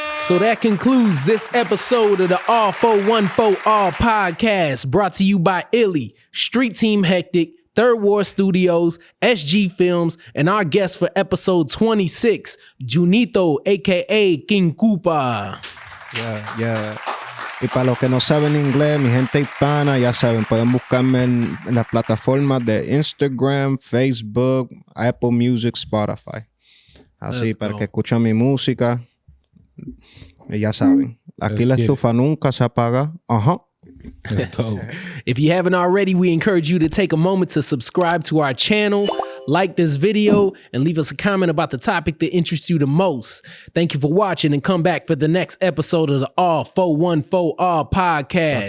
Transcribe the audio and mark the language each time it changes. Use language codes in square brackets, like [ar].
[en] So that concludes this episode of the All 414 All podcast, brought to you by Illy, Street Team Hectic, Third War Studios, SG Films, and our guest for episode 26, Junito, aka King Koopa. Yeah. [es] Y para los que no saben inglés, mi gente hispana, ya saben, pueden buscarme en las plataformas de Instagram, Facebook, Apple Music, Spotify. Así, para que escuchen mi música. Y ya saben, aquí la estufa nunca se apaga. [en] Let's go. If you haven't already, we encourage you to take a moment to subscribe to our channel, like this video, and leave us a comment about the topic that interests you the most. Thank you for watching, and come back for the next episode of the All 414 All podcast.